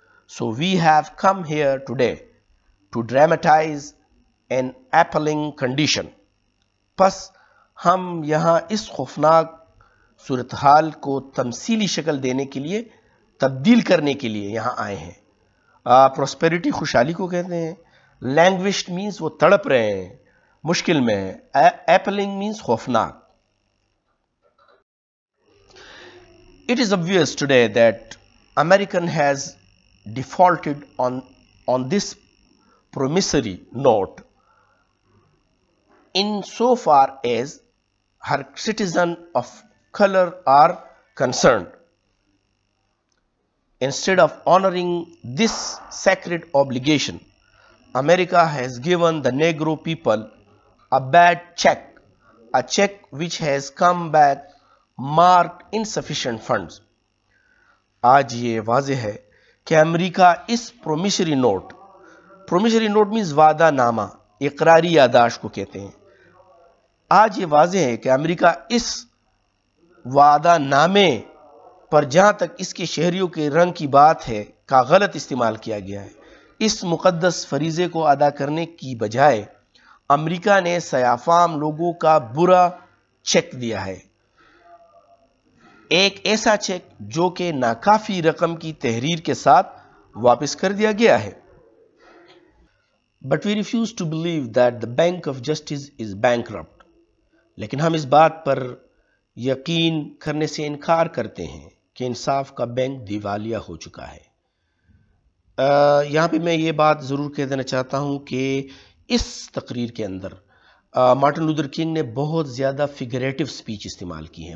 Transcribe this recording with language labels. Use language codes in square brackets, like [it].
[en] So we have come here today to dramatize an appalling condition. [ur] پس ہم یہاں اس خوفناک صورتحال کو تمثیلی شکل دینے کے لیے، تبدیل کرنے کے لیے یہاں آئے ہیں. پراسپیرٹی خوشحالی کو کہتے ہیں. لینگوشڈ مینس وہ تڑپ رہے ہیں، مشکل میں ہیں. [en] Appalling means خوفناک. It is obvious today that American has defaulted on this promissory note in so far as her citizens of color are concerned. Instead of honoring this sacred obligation, America has given the Negro people a bad check, a check which has come back marked insufficient funds. [ur] آج یہ واضح ہے کہ امریکہ اس promissory note means وعدہ نامہ، اقراری یادداشت کو کہتے ہیں. آج یہ واضح ہے کہ امریکہ اس وعدہ نامے پر جہاں تک اس کے شہریوں کے رنگ کی بات ہے کا غلط استعمال کیا گیا ہے. اس مقدس فریضے کو ادا کرنے کی بجائے امریکہ نے سیاہ فام لوگوں کا برا چیک دیا ہے، ایک ایسا چیک جو کہ ناکافی رقم کی تحریر کے ساتھ واپس کر دیا گیا ہے. [en] But we refuse to believe that the Bank of Justice is bankrupt. [ur] لیکن ہم اس بات پر یقین کرنے سے انکار کرتے ہیں کہ انصاف کا بینک دیوالیہ ہو چکا ہے. یہاں پہ میں یہ بات ضرور کہہ دینا چاہتا ہوں کہ اس تقریر کے اندر مارٹن لوتھر کنگ نے بہت زیادہ فگریٹو سپیچ استعمال کی ہیں.